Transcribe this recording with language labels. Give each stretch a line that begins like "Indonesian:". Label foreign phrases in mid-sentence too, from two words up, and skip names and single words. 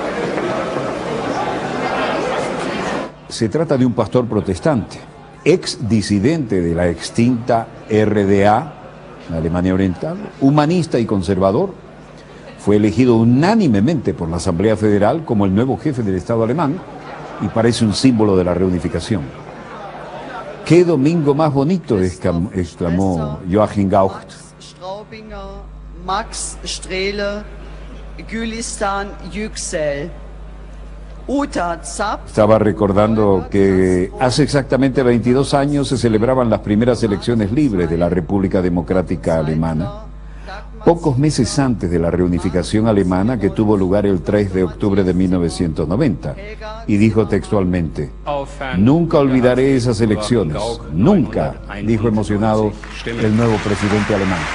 Spanish: Se trata de un pastor protestante, ex disidente de la extinta RDA, la Alemania Oriental, humanista y conservador. Fue elegido unánimemente por la Asamblea Federal como el nuevo jefe del Estado alemán y parece un símbolo de la reunificación. ¡Qué domingo más bonito!, exclamó Joachim Gauck. Straubinger, Max Strehle, Gülistan Yüksel, Uta Zapp. Estaba recordando que hace exactamente 22 años se celebraban las primeras elecciones libres de la República Democrática Alemana, pocos meses antes de la reunificación alemana que tuvo lugar el 3 de octubre de 1990, y dijo textualmente: nunca olvidaré esas elecciones, nunca, dijo emocionado el nuevo presidente alemán.